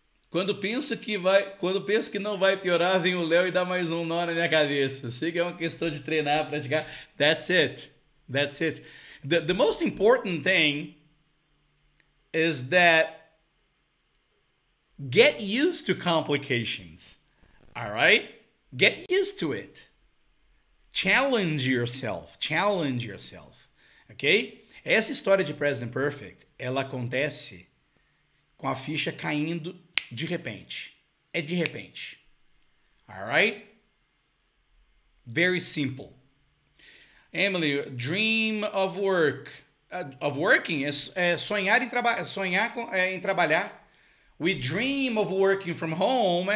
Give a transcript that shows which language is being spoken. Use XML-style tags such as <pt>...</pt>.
<pt>Quando penso que não vai piorar, vem o Léo e dá mais um nó na minha cabeça. Sei que é uma questão de treinar, praticar.</pt> <en>That's it. That's it. The most important thing is that get used to complications. All right? Get used to it. Challenge yourself. Challenge yourself. Ok?</en> <pt>Essa história de Present Perfect, ela acontece com a ficha caindo de repente. É de repente.</pt> <en>Alright? Very simple. Emily, dream of work. Of working</en> <pt>é sonhar em trabalhar.</pt> <en>We dream of working from home.</en>